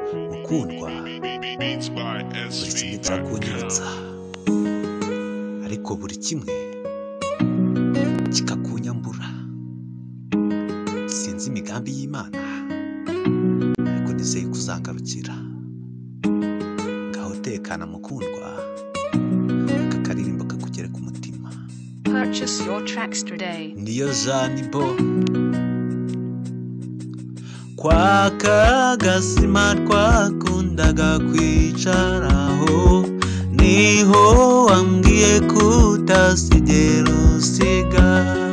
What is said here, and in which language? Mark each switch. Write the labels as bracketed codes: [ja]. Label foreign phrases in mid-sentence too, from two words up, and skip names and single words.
[rw] Mukundwa, buri kimwe kirakunyibutsa, ariko buri kimwe kikakunyambura. Sinzi imigambi y'Imana, ariko nizeye kuzangarukira. Ngaho tekana mukundwa, aka karirimbo kakugere ku mutima. [en] Purchase your tracks today. [rw] Niyo Jeanne Bo. Kwa kagasima twakundaga kwicaraho, niho wambwiye ko utasigera usiga.